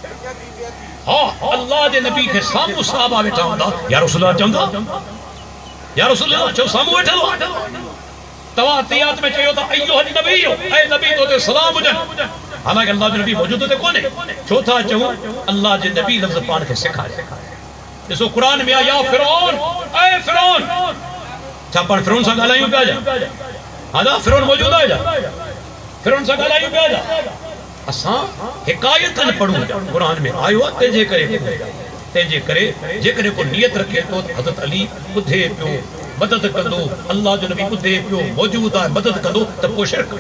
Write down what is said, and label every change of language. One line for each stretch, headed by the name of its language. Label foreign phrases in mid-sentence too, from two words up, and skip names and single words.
Sindhi: हा अल्लाह जे नबी खे साम्हूं सहाबा वेठा हूंदा,
Arabic: يا رسول الله
Sindhi: चवंदा,
Arabic: يا رسول الله
Sindhi: चओ साम्हूं वेठल हो। तव्हां तियात में चयो था
Arabic: أيها النبي,
Sindhi: ऐं नबी तो ते सलाम हुजनि। हालांकि अल्लाह जो नबी मौजूद ते कोन्हे, छो था चऊं अल्लाह जे नबी लफ़्ज़ पाण खे सेखारे। ॾिसो क़ुरान में आहे
Arabic: يا فرعون,
Sindhi: ऐ फिरौन, छा पाण फिरौन सां ॻाल्हायूं पिया? हा फिरौन मौजूद आहे, फिरौन सां ॻाल्हायूं पिया। असां हिकायतनि पढ़ूं, क़ुरान में आयो आहे, तंहिंजे करे जेकॾहिं को नियत रखे थो त हज़रत अली ॿुधे पियो, मदद कंदो, अल्लाह जो नबी ॿुधे पियो, मौजूद आहे, मदद कंदो, त पोइ शिरक।